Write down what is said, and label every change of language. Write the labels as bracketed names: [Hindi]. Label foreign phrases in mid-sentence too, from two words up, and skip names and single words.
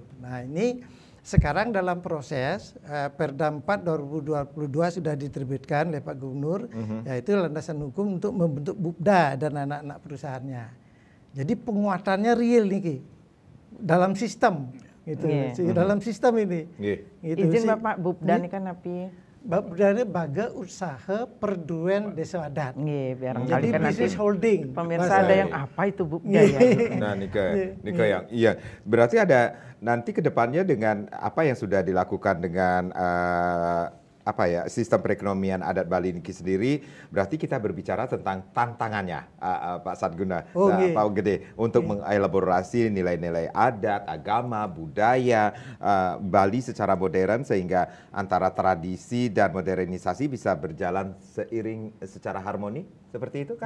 [Indonesian] Nah ini sekarang dalam proses Perda 4 2022 sudah diterbitkan oleh Pak Gubernur, yaitu landasan hukum untuk membentuk BUPDA dan anak-anak perusahaannya. Jadi penguatannya real nih dalam sistem, gitu. Dalam sistem ini. Gitu. Izin Bapak BUPDA ini kan api. BUPDA baga usaha perduan desa adat. Jadi kan bisnis holding. Pemirsa ada yang apa itu BUPDA ya? Nah, Nika yang berarti ada nanti ke depannya dengan apa yang sudah dilakukan dengan sistem perekonomian adat Bali Niki sendiri, berarti kita berbicara tentang tantangannya, Pak Satguna, Pak Gede, untuk mengelaborasi nilai-nilai adat, agama, budaya Bali secara modern sehingga antara tradisi dan modernisasi bisa berjalan seiring secara harmoni, seperti itu kan?